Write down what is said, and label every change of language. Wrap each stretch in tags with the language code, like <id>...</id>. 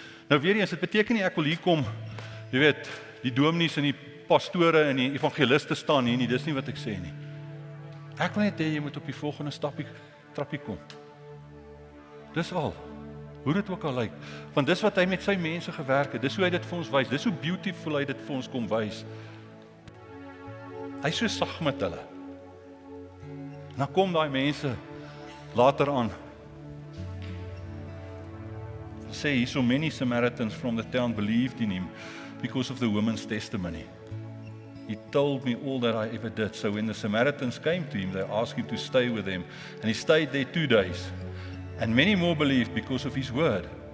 <af>Nou weer eens, dit beteken nie ek wil hier kom, jy weet, die dominees en die pastore en die evangeliste staan hier nie, dis nie wat ek sê nie. Ek wil net hê jy moet op die volgende trappie kom. Dis al. Hoe dit ook al lyk. Want dis wat hy met sy mense gewerk het. Dis hoe hy dit vir ons wys. Dis hoe beautiful hy dit vir ons kom wys. Hy is so sag met hulle. En dan kom daai mense later aan. Hy sê,</af> <en>so many Samaritans from the town believed in him because of the woman's testimony. He told me all that I ever did. So when the Samaritans came to him, they asked him to stay with them. And he stayed there 2 days. And many more believed because of his word.</en>